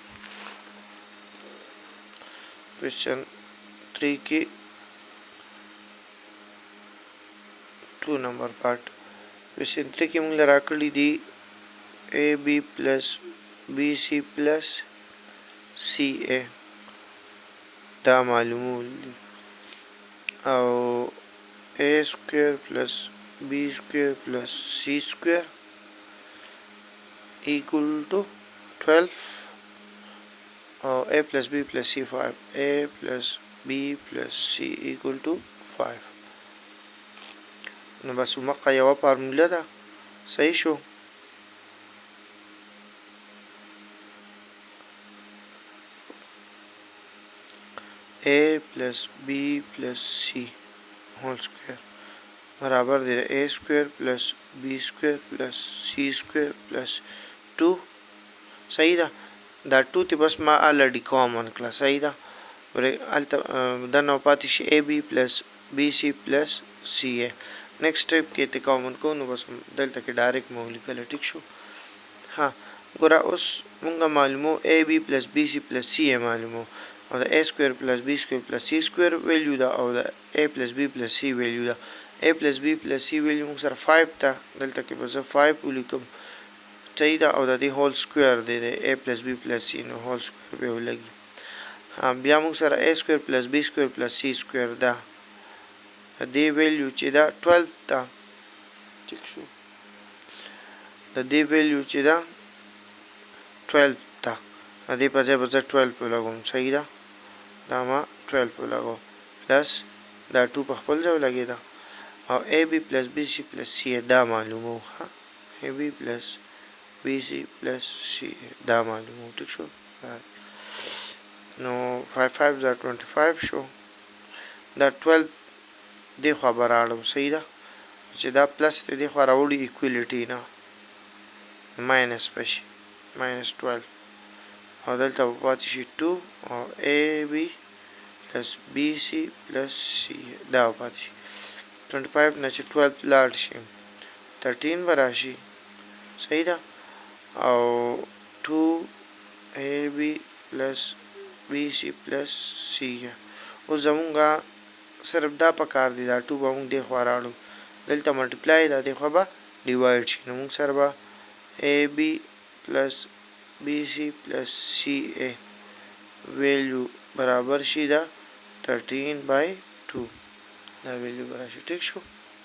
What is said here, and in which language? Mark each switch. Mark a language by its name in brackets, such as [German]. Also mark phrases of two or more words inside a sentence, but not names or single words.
[Pashto] کوېسچن 3 کې 2 نمبر پارټ کوېسچن 3 کې موږ له راکړي دي [English] AB plus BC plus CA [Pashto] دا معلومول دي او [English] A square plus b square plus c square equal to 12 or a plus b plus c 5. A plus b plus c equal to 5. [Pashto] نو بس ومقه یوه فارموله ده. صحیح شو. [English] a plus b plus c whole square [Pashto] برابر دی [English] a square plus b square plus c square plus 2. [Pashto] صحیح ده. دا 2 تی بس ما الریډي کامن کړه. صحیح ده. دنه پاتې شي [English] ab plus bc plus ca. next step [Pashto] کې ته کامن کو نو بس دلته کې ډایرکټ مو لیکل. ټیک شو. ها ګوره اوس مونږه معلومو [English] ab plus bc plus ca [Pashto] معلومو او د [English] a square plus b square plus c square [Pashto] ویلیو ده او د [English] a plus b plus c [Pashto] ویلیو ده. [English] a plus b plus c [Pashto] ویلیو موږ سره 5 ده. دلته کې به زه 5 ولیکم. صحیح ده. او د دې [English] whole square [Pashto] دی د [English] a plus b plus c [Pashto] نو [English] whole square [Pashto] به ولګي. بیا موږ سره [English] a square plus b square plus c square [Pashto] ده. د دې ویلیو چې ده 12 ده. ټیک شو. د دې ویلیو چې ده 12 ده. د دې په ځای به زه 12 ولګوم. صحیح ده. دا ما 12 ولګو پلس دا 2 په خپل ځای ولګېده او [English] ab plus bc plus ca [Pashto] دا معلومو. [English] ab plus bc plus ca [Pashto] دا معلومو. ټیک شو. نو 5 5 دا 25 شو. دا 12 دې خوا به راړم. صحیح ده. چې دا پلس دې خوا راوړي ایکویلیټي نه ماینس بشي ماینس 12 او دلته به پاتې شي 2 او [English] ab plus bc plus c [Pashto] دا به پاتې شي. 25 نه چې 12 لاړ شي 13 به راشي. صحیح ده. او [English] 2ab plus bc plus c. [Pashto] اوس زمونږه صرف دا پکار دی. دا 2 به مونږ دې خوا راړو. دلته ملټیپلای دا دې خوا به ډیوایډ شي. نو مونږ سره به [English] ab plus bc plus ca [Pashto] ویلیو برابر شي دا 13/2 دا ویلیو برابر شي. ټیک شو.